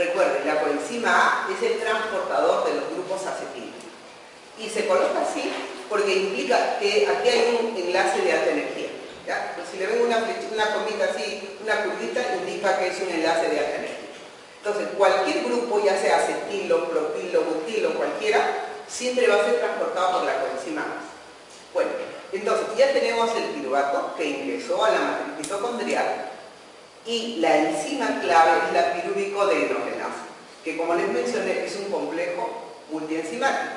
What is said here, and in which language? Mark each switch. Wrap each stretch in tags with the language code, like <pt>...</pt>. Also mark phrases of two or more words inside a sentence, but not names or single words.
<es>Recuerden, la coenzima A es el transportador de los grupos acetilo. Y se coloca así porque implica que aquí hay un enlace de alta energía, ¿ya? Pues si le ven una comita así, una curvita, indica que es un enlace de alta energía. Entonces, cualquier grupo, ya sea acetilo, propilo, butilo, cualquiera, siempre va a ser transportado por la coenzima A. Bueno, entonces ya tenemos el piruvato que ingresó a la matriz mitocondrial y la enzima clave es la pirúvico dehidrogenasa, que como les mencioné es un complejo multienzimático.</es>